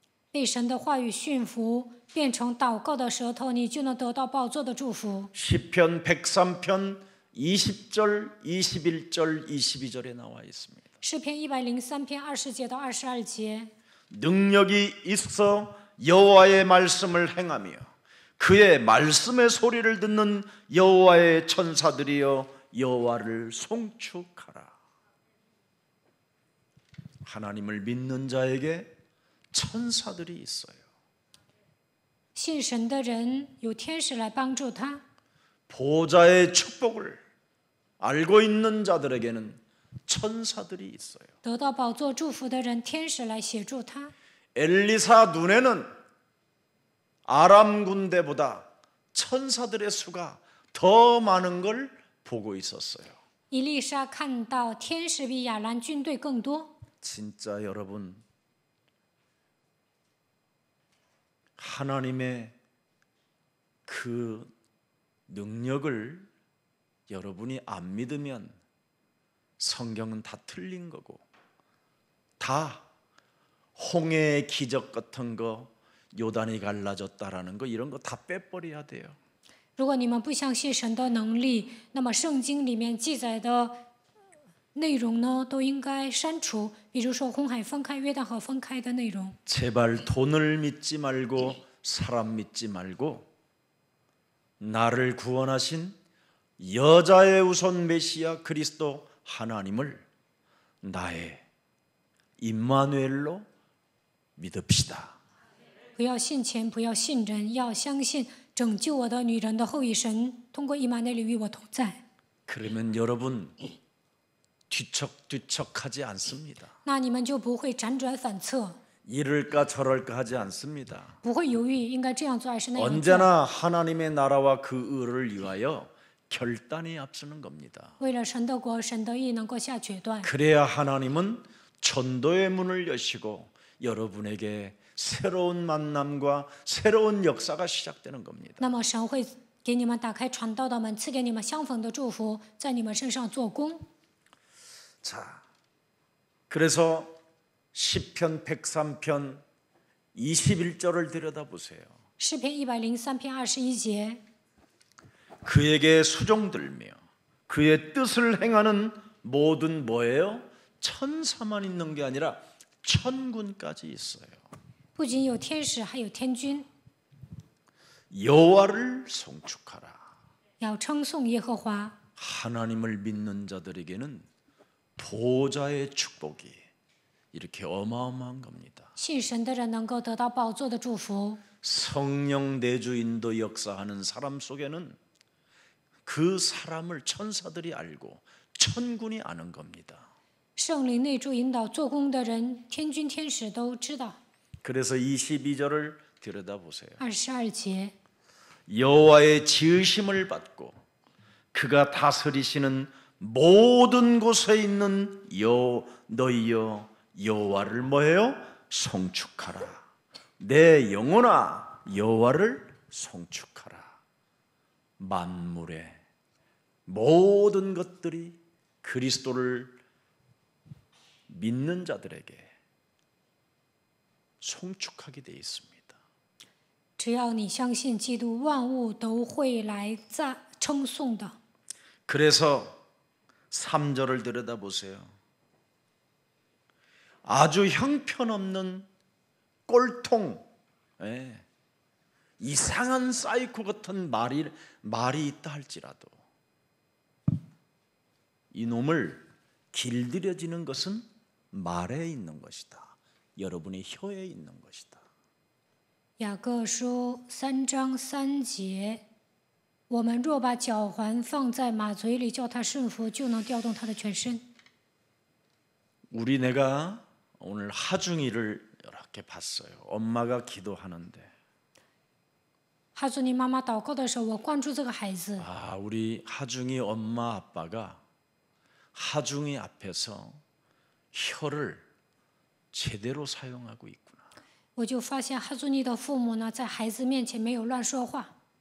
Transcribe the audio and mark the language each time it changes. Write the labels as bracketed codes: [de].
[zh] 被神的话语驯服，变成祷告的舌头，你就能得到宝座的祝福。 [ko] 시편 103편 20절, 21절, 22절에 나와 있습니다. [zh] 诗篇103篇20节到22节， [ko] 능력이 있어 여호와의 말씀을 행하며 그의 말씀의 소리를 듣는 여호와의 천사들이여 여호와를 송축하라. 하나님을 믿는 자에게 천사들이 있어요. [zh] 信神的人有天使来帮助他。 [ko] 보좌의 축복을 알고 있는 자들에게는 천사들이 있어요. [zh] 得到宝座祝福的人，天使来协助他。 [ko] 엘리사 눈에는 아람 군대보다 천사들의 수가 더 많은 걸 보고 있었어요. [zh] 以利沙看到天使比亚兰军队更多。 [ko] 진짜 여러분, 하나님의 그 능력을 여러분이 안 믿으면 성경은 다 틀린 거고 다 홍해의 기적 같은 거, 요단이 갈라졌다라는 거, 이런 거 다 빼버려야 돼요. [zh] 如果你们不相信神的能力，那么圣经里面记载的内容呢，都应该删除。比如说红海分开、约旦河分开的内容。 [ko] 제발 돈을 믿지 말고 사람 믿지 말고 나를 구원하신 여자의 우선 메시아 그리스도 하나님을 나의 임마누엘로 믿읍시다. [zh] 不要信钱，不要信人，要相信拯救我的女人的后裔神，通过以马内利与我同在。 [ko] 그러면 여러분 뒤척뒤척하지 않습니다. [zh] 那你们就不会辗转反侧， [ko] 이럴까 저럴까 하지 않습니다. [zh] 不会犹豫应该这样做还是那样做。 [ko] 언제나 하나님의 나라와 그 의를 위하여 결단이 앞서는 겁니다. [zh] 为了神的国、神的义能够下决断， [ko] 그래야 하나님은 전도의 문을 여시고 여러분에게 새로운 만남과 새로운 역사가 시작되는 겁니다. [zh] 那么神会给你们打开传道的门，赐给你们相逢的祝福，在你们身上做工。 [ko] 자, 그래서 시편 103편 21절을 들여다보세요. [zh] 诗篇103篇21节， [ko] 그에게 수종들며 그의 뜻을 행하는 모든 뭐예요? 천사만 있는 게 아니라 천군까지 있어요. [zh] 不仅有天使，还有天军， [ko] 여호와를 송축하라. [zh] 要称颂耶和华。 [ko] 하나님을 믿는 자들에게는 보좌의 축복이 이렇게 어마어마한 겁니다. [zh] 信神的人能够得到宝座的祝福。 [ko] 성령 내주 인도 역사하는 사람 속에는 그 사람을 천사들이 알고 천군이 아는 겁니다. [zh] 圣灵内助引导做工的人，天军天使都知道。 [ko] 그래서 22절을 들여다보세요. [zh] 22节， [ko] 여호와의 지으심을 받고 그가 다스리시는 모든 곳에 있는 너희여 여호와를 뭐해요? 송축하라. 내 영혼아 여호와를 송축하라. 만물의 모든 것들이 그리스도를 믿는 자들에게 송축하게 되어 있습니다. [zh] 只要你相信基督，万物都会来称颂的。 [ko] 그래서 3절을 들여다보세요. 아주 형편없는 꼴통, 이상한 사이코 같은 말이 있다 할지라도 이놈을 길들여지는 것은 말에 있는 것이다. 여러분의 혀에 있는 것이다. [zh] 雅各书3章3节，我们若把脚环放在马嘴里，叫它顺服，就能调动它的全身。 [ko] 우리 내가 오늘 하중이를 이렇게 봤어요. 엄마가 기도하는데 [zh] 哈祖尼妈妈祷告的时候，我关注这个孩子。 [ko] 아, 우리 하중이 엄마 아빠가 하중이 앞에서 혀를 제대로 사용하고 있구나. [zh] 我就发现哈祖尼的父母呢，在孩子面前没有乱说话。